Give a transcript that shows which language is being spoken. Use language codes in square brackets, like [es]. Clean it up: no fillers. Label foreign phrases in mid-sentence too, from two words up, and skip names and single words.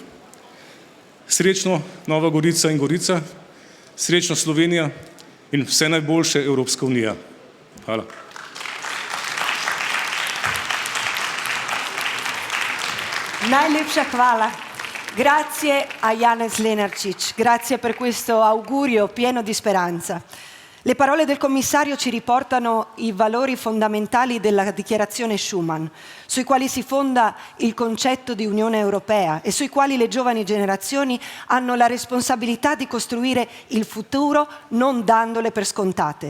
[sl] Srečno Nova Gorica in Gorica, srečno Slovenija in vse najboljše Evropska unija. Hvala. Najlepša hvala. [it] Grazie a Janez Lenarčič, grazie per questo augurio pieno di speranza. Le parole del commissario ci riportano i valori fondamentali della dichiarazione Schuman, sui quali si fonda il concetto di Unione Europea e sui quali le giovani generazioni hanno la responsabilità di costruire il futuro non dandole per scontate.